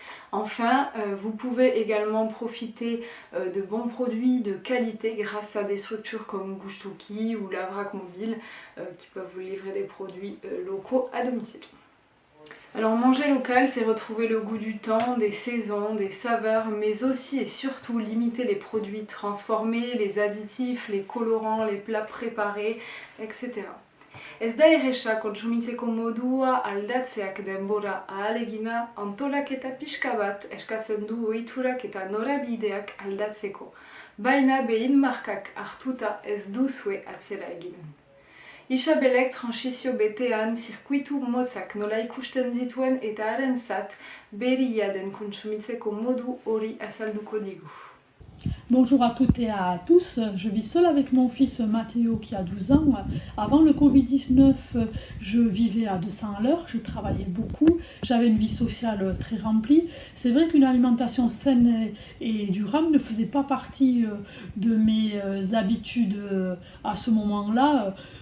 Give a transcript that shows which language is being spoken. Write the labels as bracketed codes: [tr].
[fr] Enfin, vous pouvez également profiter de bons produits de qualité grâce à des structures comme Gouchtouki ou Lavrac Mobile qui peuvent vous livrer des produits locaux à domicile. Alors manger local, c'est retrouver le goût du temps, des saisons, des saveurs, mais aussi et surtout limiter les produits transformés, les additifs, les colorants, les plats préparés, etc. [eu] Ez da erresa kontsumitzeko modua aldatzeak denbora ahalegina antolaketa pixka bat eskatzen du ohiturak eta norabideak aldatzeko, baina behin markak hartuta ez duzue atzera egin. Isabelek transizio betean zirkuitu motzak nola ikusten dituen eta harentzat berria den kontsumitzeko modu hori azalduko digu. [fr] Bonjour à toutes et à tous, je vis seule avec mon fils Mathéo qui a 12 ans. Avant le Covid-19, je vivais à 200 à l'heure, je travaillais beaucoup, j'avais une vie sociale très remplie. C'est vrai qu'une alimentation saine et durable ne faisait pas partie de mes habitudes à ce moment-là.